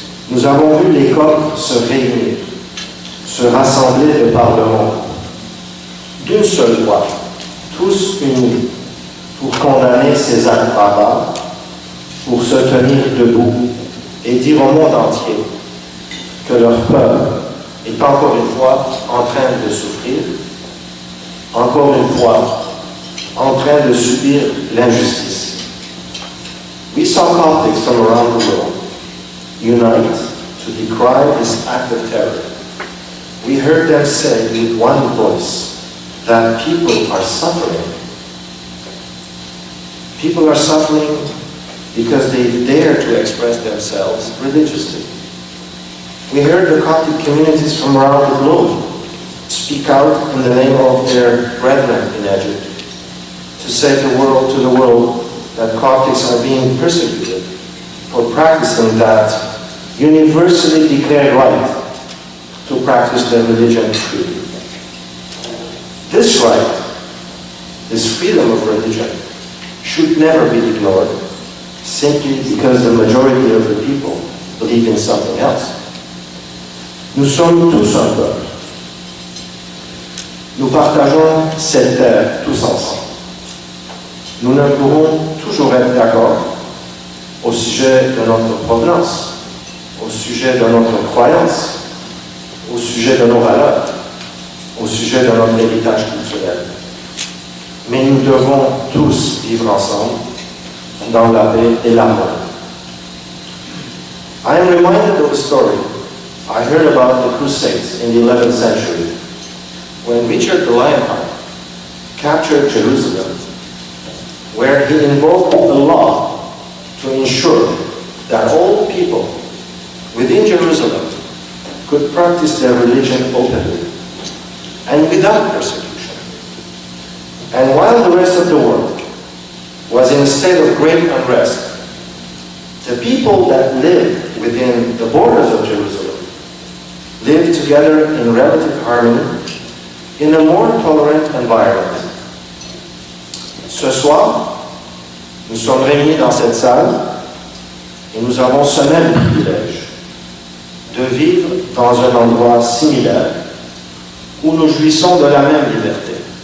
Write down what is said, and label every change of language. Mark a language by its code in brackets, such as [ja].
[fr] Nous avons vu les Coptes se réunir, se rassembler de par le monde, d'une seule voix, tous unis, pour condamner ces actes barbares, pour se tenir debout et dire au monde entier que leur peuple est encore une fois en train de souffrir, encore une fois en train de subir l'injustice. [en] We saw Coptics from around the world unite to decry this act of terror. We heard them say with one voice that people are suffering. People are suffering because they dare to express themselves religiously. We heard the Coptic communities from around the globe speak out in the name of their brethren in Egypt to say to the world that Coptics are being persecuted for practicing that universally declared right to practice their religion freely. This right, this freedom of religion, should never be ignored simply because the majority of the people believe in something else. [fr] Nous sommes tous un peuple. Nous partageons cette terre tous ensemble. Nous ne pourrons toujours être d'accord au sujet de notre provenance, au sujet de notre croyance, au sujet de nos valeurs, au sujet de notre héritage culturel. Mais nous devons tous vivre ensemble dans la paix et l'amour. [en] I am reminded of a story I heard about the Crusades in the 11th century, when Richard the Lionheart captured Jerusalem, where he invoked a law to ensure that all people within Jerusalem could practice their religion openly and without persecution. And while the rest of the world was in a state of great unrest, the people that lived within the borders of Jerusalem lived together in relative harmony in a more tolerant environment. [fr] Ce soir, nous sommes réunis dans cette salle et nous avons ce même privilège de vivre dans un endroit similaire où nous jouissons de la même liberté.